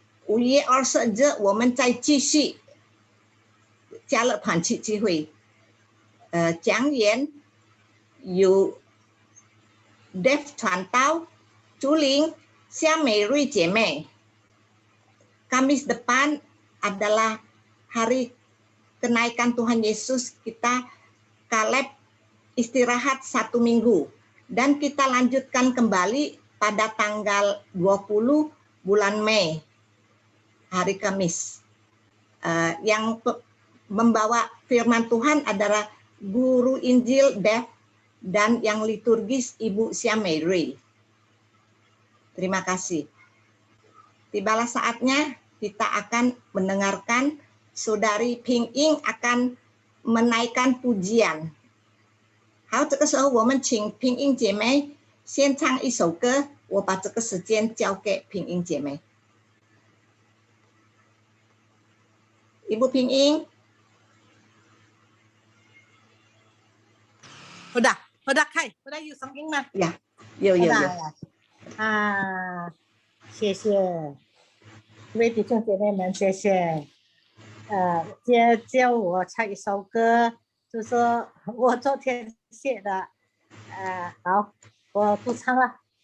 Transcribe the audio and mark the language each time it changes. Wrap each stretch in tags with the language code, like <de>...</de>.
<zh>5月20日我们再继续加勒团契聚会。讲员有 Dev 传道、竹林、夏美瑞姐妹。</zh> <id>Kamis depan adalah hari kenaikan Tuhan Yesus, kita Kaleb istirahat 1 minggu dan kita lanjutkan kembali pada tanggal 20 bulan Mei, hari Kamis. Yang membawa firman Tuhan adalah Guru Injil Dev dan yang liturgis Ibu Siameri. Terima kasih. Tibalah saatnya kita akan mendengarkan Saudari Ping Ying akan menaikkan pujian.</id> <zh>好，这个时候我们请平英姐妹先唱一首歌，我把这个时间交给平英姐妹。</zh> <id>Ibu Ping Ying。 udah 开，udah you sing 吗？ Ya，有。</id> <zh>啊，谢谢，各位弟兄姐妹们，谢谢。教我唱一首歌，就是我昨天写的。好，我不唱了。</zh>